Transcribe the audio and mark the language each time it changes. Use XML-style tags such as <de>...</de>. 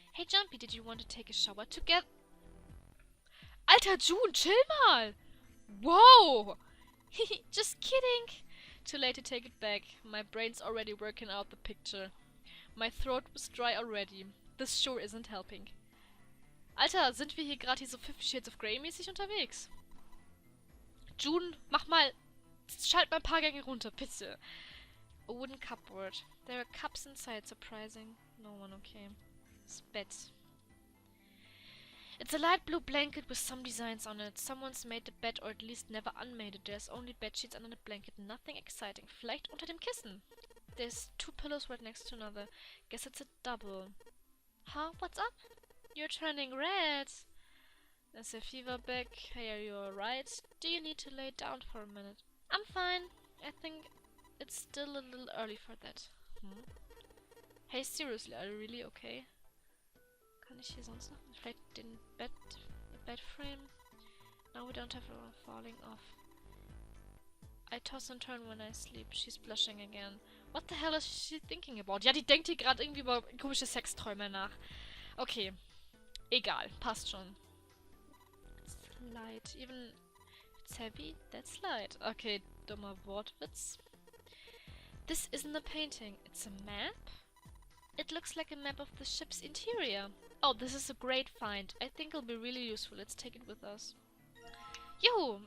<en>Hey, Junpei, did you want to take a shower together?</en> <de>Alter, June, chill mal!</de> <en>Whoa! Just kidding! Too late to take it back. My brain's already working out the picture. My throat was dry already. This sure isn't helping.</en> <de>Alter, sind wir hier gerade hier so 50 Shades of Grey mäßig unterwegs? June, schalt mal ein paar Gänge runter, bitte.</de> <en>A wooden cupboard. There are cups inside, surprising. No one, okay. Bed. It's a light blue blanket with some designs on it. Someone's made the bed, or at least never unmade it. There's only bed sheets under the blanket, nothing exciting.</en> <de>Vielleicht unter dem Kissen.</de> <en>There's 2 pillows right next to another. Guess it's a double. Huh? What's up? You're turning red. There's a fever back. Hey, are you alright? Do you need to lay down for a minute? I'm fine. I think it's still a little early for that. Hey, seriously, are you really okay?</en> <de>Kann ich hier sonst noch? Vielleicht den Bed frame?</de> <en>Now we don't have her falling off. I toss and turn when I sleep. She's blushing again. What the hell is she thinking about?</en> <de>Ja, die denkt hier gerade irgendwie über komische Sexträume nach. Okay. Egal. Passt schon.</de> <en>It's light. Even if it's heavy, that's light. Okay,</en> <de>dummer Wortwitz.</de> <en>This isn't a painting. It's a map? It looks like a map of the ship's interior. Oh, this is a great find. I think it'll be really useful. Let's take it with us. Yoo!</en>